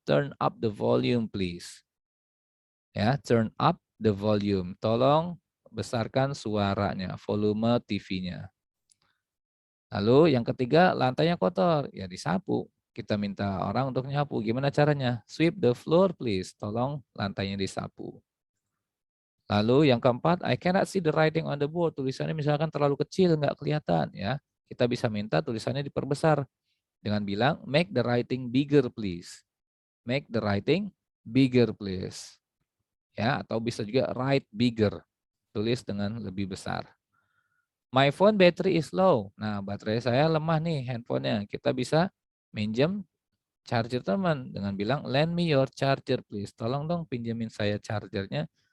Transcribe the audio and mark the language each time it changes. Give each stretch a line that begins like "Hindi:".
English: Turn up the volume please. Ya, turn up the volume.
Indonesian: Tolong besarkan suaranya, volume TV-nya. Lalu yang ketiga, lantainya kotor, ya disapu. Kita minta orang untuk nyapu. Gimana caranya?
English: Sweep the floor please.
Indonesian: Tolong lantainya disapu. Lalu yang keempat,
English: I cannot see the writing on the board.
Indonesian: Tulisannya misalkan terlalu kecil, nggak kelihatan ya. Kita bisa minta tulisannya diperbesar dengan bilang
English: make the writing bigger please. Make the writing bigger please.
Indonesian: Ya, atau bisa juga
English: write bigger.
Indonesian: Tulis dengan lebih besar.
English: My phone battery is low.
Indonesian: Nah, baterai saya lemah nih handphonenya. Kita bisa minjem charger teman dengan bilang
English: lend me your charger please.
Indonesian: Tolong dong pinjemin saya chargernya.